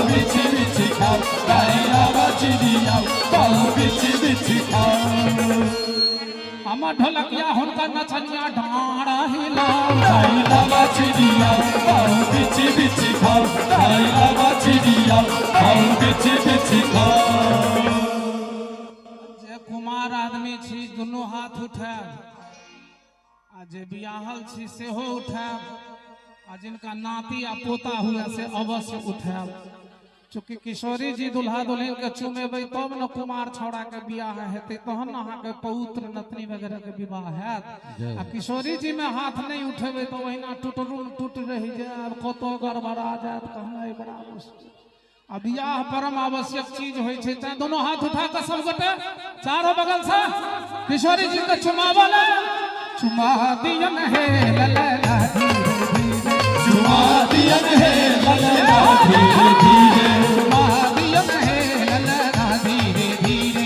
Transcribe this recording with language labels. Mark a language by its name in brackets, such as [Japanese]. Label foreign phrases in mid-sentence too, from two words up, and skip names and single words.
[Maithili] बिछी बिछी खाओ गायला बाछी रियाऊ बाओ बिछी बिछी खाओ हमर ढोलकिया हुनकर नचनिया डाँड़ा हिलाओ गायला बाछी रियाऊ बाओ बिछी बिछी खाओ गायला बाछी रियाऊ बाओ बिछी बिछी खाओ जे कुमार आदमी छी दुनू हाथ उठाएब आ जे बियाहल छी सेहो उठाएब आ जिनका नाती आ पोता हुए से अवश्य उठाएब चूंकि किशोरी जी दुल्हा दुल्हन के चुमेबै तब न कुमार छौड़ा के बियाह हेतै, तहन अहाँ के पौत्र नतनी वगैरह के विवाह हैत। आ किशोरी जी में हाथ नहीं उठेबै तो ओहिना टूट रहि जायब, कतो गड़बड़ा जायत, कहनाइ बड़ा मुश्किल। आ बियाह परम आवश्यक चीज होइ छै, तें दोनों हाथ उठा के सब गोटे चारों बगल से किशोरी जी के चुमावल, चुमा दियन हे ललना धीरे धीरे, चुमा दियन हे ललना धीरे धीरे, चुमा दियन हे ललना धीरे धीरे,